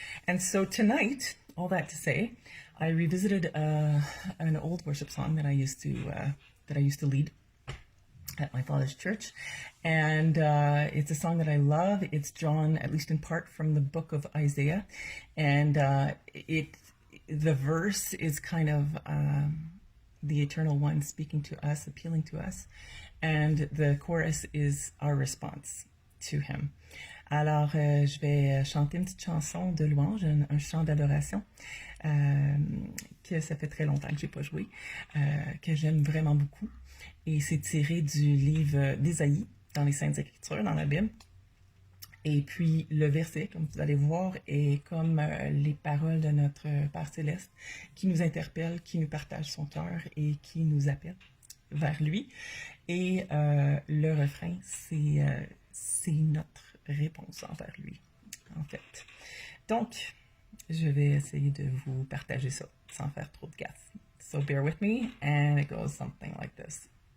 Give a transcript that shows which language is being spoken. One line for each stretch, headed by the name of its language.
English: And so tonight, all that to say, I revisited an old worship song that I used to lead at my father's church, and it's a song that I love. It's drawn, at least in part, from the book of Isaiah, and the verse is kind of the Eternal One speaking to us, appealing to us, and the chorus is our response to him.
French: Alors, je vais chanter une petite chanson de louange, un chant d'adoration que ça fait très longtemps que j'ai pas joué, que j'aime vraiment beaucoup. Et c'est tiré du livre d'Ésaïe, dans les Saintes Écritures, dans la Bible. Et puis, le verset, comme vous allez voir, est comme les paroles de notre Père Céleste, qui nous interpelle, qui nous partage son cœur et qui nous appelle vers lui. Et le refrain, c'est notre réponse envers lui, en fait. Donc, je vais essayer de vous partager ça sans faire trop de gaffe.
English: So bear with me, and it goes something like this.